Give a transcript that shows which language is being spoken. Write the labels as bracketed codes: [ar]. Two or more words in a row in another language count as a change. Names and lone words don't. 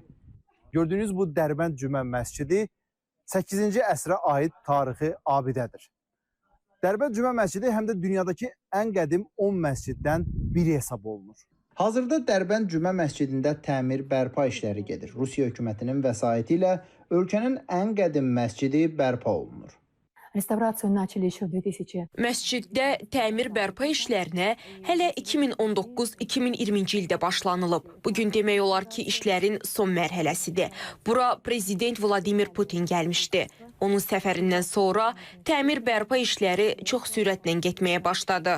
[az] Gördüyünüz bu Dərbənd Cümə məscidi 8-ci əsrə aid tarixi abidədir. Dərbənd Cümə məscidi həm də dünyadakı ən qədim 10 məsciddən biri hesab olunur. Hazırda Dərbənd Cümə məscidində təmir bərpa işləri gedir. Rusiya hökumətinin vəsaiti ilə ölkənin ən qədim məscidi bərpa olunur. [ru] Реставрацию начали еще в 2000. [az] Məsciddə təmir bərpa işlərinə hələ 2019-2020-ci ildə başlanılıb. Bugün demək olar ki, işlərin son mərhələsidir. Bura Prezident Vladimir Putin gəlmişdi. Onun səfərindən sonra təmir bərpa işləri çox sürətlə getməyə başladı.